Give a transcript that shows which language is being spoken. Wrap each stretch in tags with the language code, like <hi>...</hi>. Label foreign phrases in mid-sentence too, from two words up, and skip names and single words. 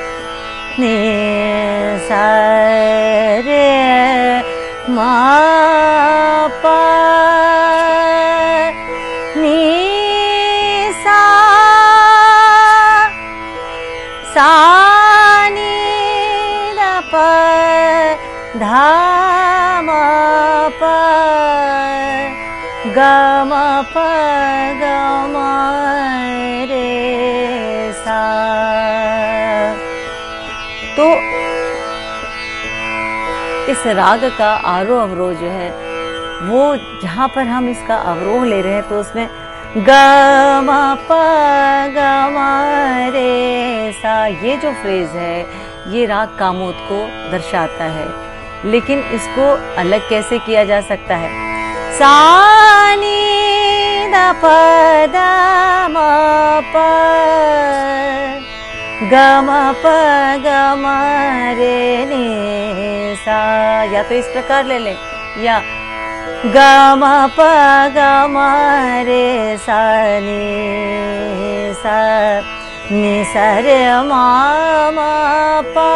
<hi>नि सा रे मा पा नि सा सा नि द प धा मा प ग म प ग म रे सा। तो इस राग का आरोह अवरोह जो है वो जहाँ पर हम इसका अवरोह ले रहे हैं तो उसमें ग म प ग म रे सा, ये जो फ्रेज है ये राग कामोद को दर्शाता है। लेकिन इसको अलग कैसे किया जा सकता है? सा नि द प द म प ग म प ग म रे नि सा, या तो इस प्रकार ले लें, या ग म प ग म रे सा नि सा नि सा रे म म प</hi>